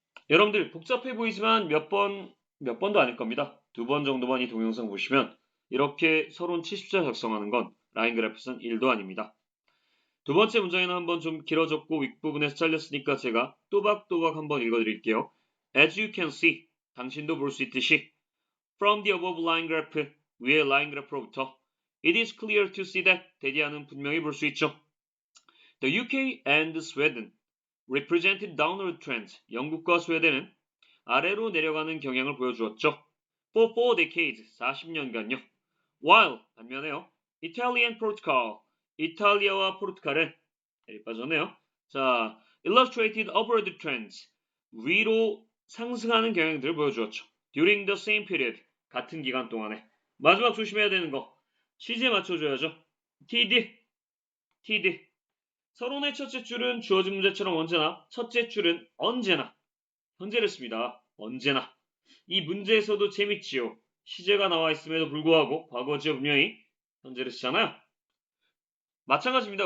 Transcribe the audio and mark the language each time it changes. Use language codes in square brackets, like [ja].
[ko] 여러분들 복잡해 보이지만 몇 번도 아닐 겁니다. 2번 정도만 이 동영상 보시면 이렇게 서론 70자 작성하는 건 라인 그래프는 1도 아닙니다. 두 번째 문장에는 한번 좀 길어졌고 윗부분에서 잘렸으니까 제가 또박또박 한번 읽어드릴게요. [en] As you can see, [ko] 당신도 볼 수 있듯이 [en] From the above line graph, [ko] 위의 라인 그래프로부터 [en] It is clear to see that [ko] 대디아는 분명히 볼 수 있죠. [en] The UK and Sweden represented downward trends. [ko] 영국과 스웨덴은 아래로 내려가는 경향을 보여주었죠. [en] For 4 decades, [ko] 40년간요. [en] While, [ko] 반면에요. Italy and Portugal, 이탈리아와 포르투갈은 빠졌네요. [en] 자, illustrated upward trends. [ko] 위로 상승하는 경향들을 보여주었죠. [en] During the same period, [ko] 같은 기간 동안에. 마지막 조심해야 되는 거. 시제 맞춰줘야죠. TD. 서론의 첫째 줄은 주어진 문제처럼 언제나, 첫째 줄은 언제나, 현재를 씁니다. 언제나. 이 문제에서도 재밌지요. 시제가 나와 있음에도 불구하고 과거지요 분명히 현재를 쓰잖아요. 마찬가지입니다.